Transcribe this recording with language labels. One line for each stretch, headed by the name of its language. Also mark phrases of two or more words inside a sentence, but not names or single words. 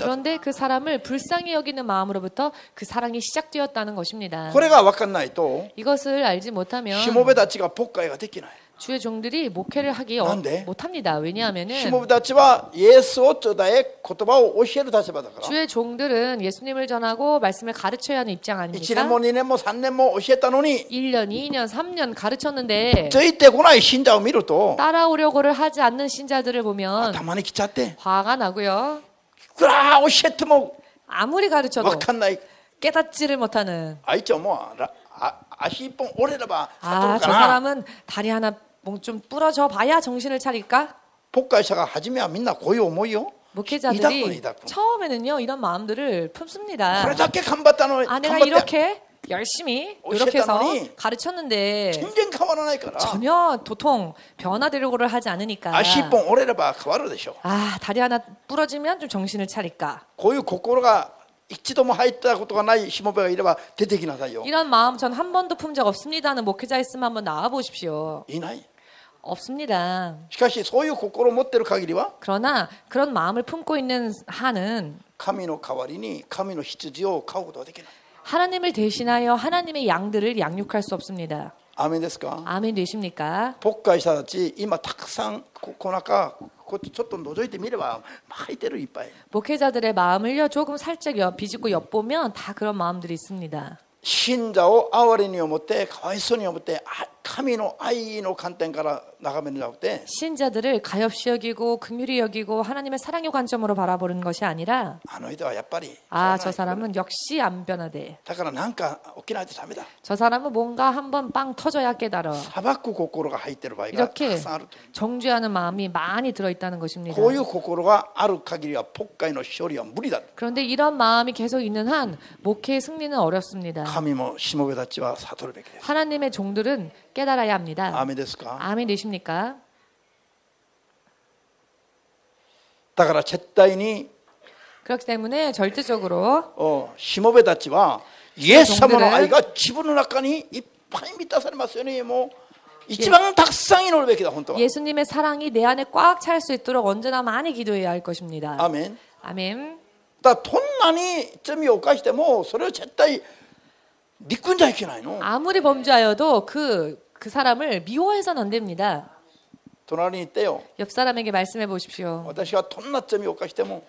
Korean: 그런데 그 사람을 불쌍히 여기는 마음으로부터 그 사랑이 시작되었다는 것입니다.
Japanese: これが分かんないと
Korean: 이것을 알지 못하면
Japanese: しもべたちが牧会ができない。
Korean: 주의 종들이 목회를 하기 난데? 못합니다.
Japanese: しも
Korean: 왜냐하면은
Japanese: べたちはイエスを伝え言葉を教える立場だから。
Korean: 주의 종들은 예수님을 전하고 말씀을 가르쳐야 하는 입장
Japanese: 1年
Korean: 아닙니까?
Japanese: も2年も3年も教えたのに
Korean: 1년, 2년, 3년 가르쳤는데
Japanese: ついてこない信者を見ると
Korean: 따라오려고를 하지 않는 신자들을 보면
Japanese: 頭にきちゃって
Korean: 화가 나고요.
Japanese: いくら教えても
Korean: 아무리 가르쳐도
Japanese: 分かんない。
Korean: 깨닫지를 못하는
Japanese: あいつはもう足一本折れれば悟
Korean: 아,
Japanese: る
Korean: 저
Japanese: から
Korean: 사람은 다리 하나 좀 부러져 봐야 정신을 차릴까?
Japanese: 牧会者が初めはみんなこういう思いよ。
Korean: 목회자들이 처음에는 이런 마음들을 품습니다.
Japanese: これだけ頑張ったのに
Korean: 아, 내가
Japanese: 頑張って
Korean: 이렇게 열심히 노력해서 오셨다더니 가르쳤는데
Japanese: 全然変わらないから
Korean: 전혀 도통 변화되려고를 하지 않으니까
Japanese: 足一本折れれば変わるでしょ。
Korean: 아, 다리 하나 부러지면 좀 정신을 차릴까?
Japanese: こういう心が一度も入ったことがないしもべがいれば出てきなさいよ。
Korean: 이런 마음 전 한 번도 품 적 없습니다 하는 목회자 있으면 한번 나와 보십시오.
Japanese: いない。
Korean: 없습니다.
Japanese: しかしそういう心を持っている限りは
Korean: 그러나 그런 마음을 품고 있는 한은
Japanese: 神の代わりに神の羊を飼うことはできない。
Korean: 하나님을 대신하여 하나님의 양들을 양육할 수 없습니다.
Japanese: アーメンですか。
Korean: 아멘 되십니까?
Japanese: 牧会者たち今たくさんこの中こうちょっと覗いてみれば入ってるいっぱい。
Korean: 목회자들의 마음을요 조금 살짝 비집고 엿보면 다 그런 마음들이 있습니다.
Japanese: 信者を憐れに思ってかわいそうに思って神の愛の観点から眺めるんじゃなくて
Korean: 신자들을 가엾이 여기고 긍휼히 여기고 하나님의 사랑의 관점으로 바라보는 것이 아니라
Japanese: あの人はやっぱり
Korean: 아, 저 사람은 역시 안 변하대.
Japanese: だからなんか起きないとダメだ
Korean: 저 사람은 뭔가 한번 빵 터져야 깨달아.
Japanese: 裁く心が入っている場合がた
Korean: 이렇게
Japanese: くさんあると
Korean: 정죄하는 마음이 많이 들어있다는 것입니다.
Japanese: こういう心がある限りは牧会の勝利は無理だ
Korean: 그런데 이런 마음이 계속 있는 한 목회의 승리는 어렵습니다.
Japanese: 神もしもべたちは悟るべきです
Korean: 하나님의 종들은 깨달아야 합니다.
Japanese: アーメンですか
Korean: 아멘 되십니까?
Japanese: だから絶対に
Korean: 그렇기 때문에 절대적으로
Japanese: しもべたちはイエス様の愛が自分の中にいっぱい満たされますようにもう一番たくさん祈るべきだ本当は
Korean: 예수님의 사랑이 내 안에 꽉 찰 수 있도록 언제나 많이 기도해야 할 것입니다.
Japanese: アーメン
Korean: 아멘.
Japanese: だからどんなに罪を犯してもそれを絶対憎んじゃいけないの
Korean: 아무리 범죄하여도 그 사람을 미워해서는 안 됩니다.
Japanese: 隣に行ってよ
Korean: 옆 사람에게 말씀해 보십시오.
Japanese: 私がどんな罪を犯しても